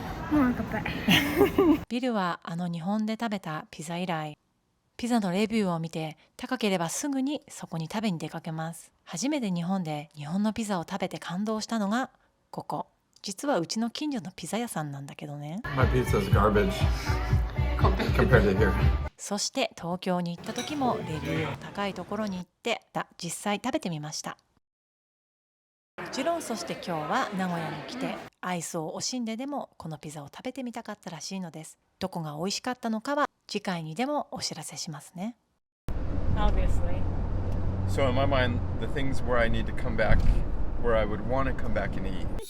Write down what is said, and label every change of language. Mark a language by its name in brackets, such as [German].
[Japanese] もうお腹いっぱい。ビルは日本で食べたピザ以来、ピザのレビューを見て高ければすぐにそこに食べに出かけます。初めて日本で日本のピザを食べて感動したのがここ。実はうちの近所のピザ屋さんなんだけどね。 [English] My pizza is garbage compared to here. [Japanese] そして東京に行った時もレビューの高いところに行って実際食べてみました。もちろんそして今日は名古屋に来てアイスを惜しんででもこのピザを食べてみたかったらしいのです。どこが美味しかったのかは次回にでもお知らせしますね。 [English] Obviously. So in my mind, the things where I need to come back, where I would want to come back and eat.